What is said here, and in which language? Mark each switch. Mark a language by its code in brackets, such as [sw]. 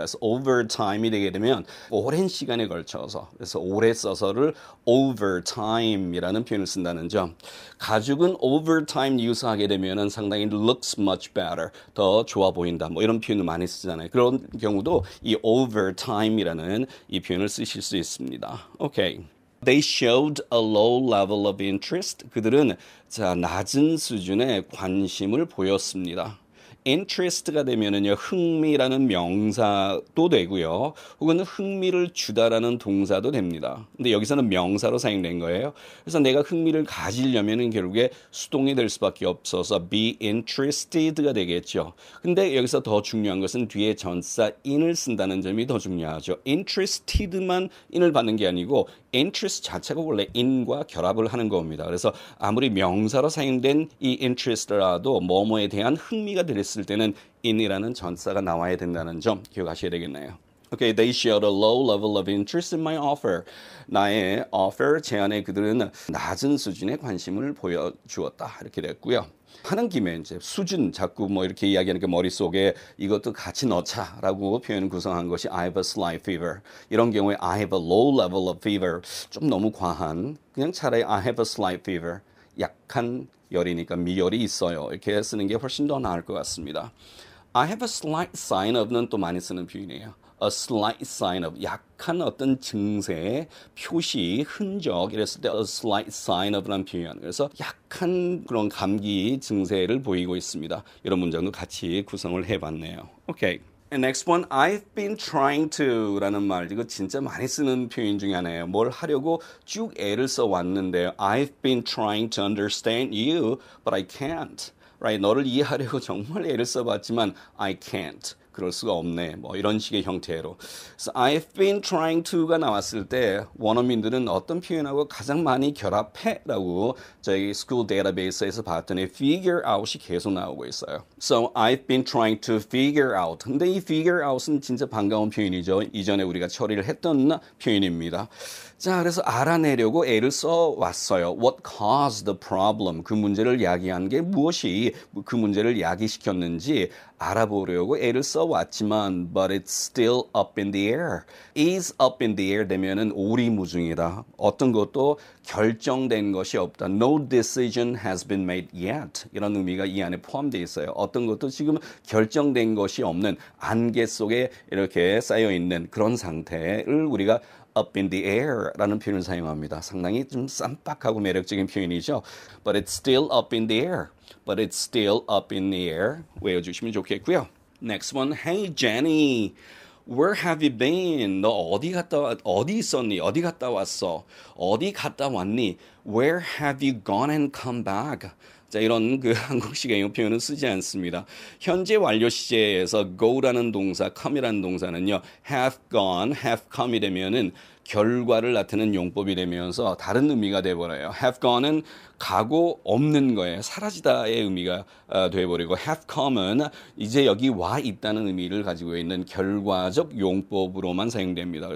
[ko] 그래서 overtime이 되게 되면 오랜 시간에 걸쳐서, 그래서 오래 써서를 overtime이라는 표현을 쓴다는 점. 가죽은 overtime 유사하게 되면은 상당히 [en] looks much better, [ko] 더 좋아 보인다. 뭐 이런 표현을 많이 쓰잖아요. 그런 경우도 이 overtime이라는 이 표현을 쓰실 수 있습니다. 오케이. [en] They showed a low level of interest. [ko] 그들은 낮은 수준의 관심을 보였습니다. interest가 되면은요, 흥미라는 명사도 되고요. 혹은 흥미를 주다라는 동사도 됩니다. 근데 여기서는 명사로 사용된 거예요. 그래서 내가 흥미를 가지려면은 결국에 수동이 될 수밖에 없어서 be interested가 되겠죠. 근데 여기서 더 중요한 것은 뒤에 전사 in을 쓴다는 점이 더 중요하죠. interested만 in을 받는 게 아니고 interest 자체가 원래 in과 결합을 하는 겁니다. 그래서 아무리 명사로 사용된 이 interest라도 뭐뭐에 대한 흥미가 들었을 때는 in이라는 전사가 나와야 된다는 점 기억하셔야 되겠네요. [en] Okay, they showed a low level of interest in my offer. [ko] 나의 offer 제안에 그들은 낮은 수준의 관심을 보여주었다. 이렇게 됐고요. 하는 김에 이제 수준 자꾸 뭐 이렇게 이야기하니까 머릿속에 이것도 같이 넣자라고 표현 구성한 것이 [en] I have a slight fever. 이런 경우에 I have a low level of fever. [ko] 좀 너무 과한. 그냥 차라리 [en] I have a slight fever. [ko] 약한 열이니까 미열이 있어요. 이렇게 쓰는 게 훨씬 더 나을 것 같습니다. [en] I have a slight sign of는 [ko] 또 많이 쓰는 표현이에요. A slight sign of 약한 어떤 증세, 표시, 흔적 이랬을 때 a slight sign of라는 표현. 그래서 약한 그런 감기 증세를 보이고 있습니다. 이런 문장도 같이 구성을 해봤네요. [en] Okay. And next one, I've been trying to [ko] 라는 말, 이거 진짜 많이 쓰는 표현 중에 하나예요. 뭘 하려고 쭉 애를 써왔는데요. [en] I've been trying to understand you, but I can't. Right? [ko] 너를 이해하려고 정말 애를 써봤지만 [en] I can't. [ko] 그럴 수가 없네. 뭐 이런 식의 형태로. 그래서 I've been trying to가 나왔을 때 원어민들은 어떤 표현하고 가장 많이 결합해라고 저희 school database에서 봤더니 figure out이 계속 나오고 있어요. [en] So I've been trying to figure out. [ko] 근데 이 figure out은 진짜 반가운 표현이죠. 이전에 우리가 처리를 했던 표현입니다. 자, 그래서 알아내려고 애를 써왔어요. [en] What caused the problem? [ko] 그 문제를 야기한 게 무엇이 그 문제를 야기시켰는지 알아보려고 애를 써왔지만 [en] but it's still up in the air. [ko] is up in the air 되면은 오리무중이다. 어떤 것도 결정된 것이 없다. [en] No decision has been made yet. [ko] 이런 의미가 이 안에 포함되어 있어요. 어떤 것도 지금 결정된 것이 없는 안개 속에 이렇게 쌓여있는 그런 상태를 우리가 up in the air라는 표현을 사용합니다. 상당히 좀 쌈박하고 매력적인 표현이죠. [en] But it's still up in the air. But it's still up in the air. [ko] 외워주시면 좋겠고요. [en] Next one, Hey Jenny, where have you been? [ko] 너 어디 있었니? 어디 갔다 왔어? 어디 갔다 왔니? [en] Where have you gone and come back? [ko] 자, 이런 그 한국식 애용 표현은 쓰지 않습니다. 현재 완료 시제에서 go라는 동사, come이라는 동사는요, have gone, have come이 되면은 결과를 나타내는 용법이 되면서 다른 의미가 돼버려요. have gone은 가고 없는 거예요. 사라지다의 의미가 돼버리고 have come은 이제 여기 와 있다는 의미를 가지고 있는 결과적 용법으로만 사용됩니다.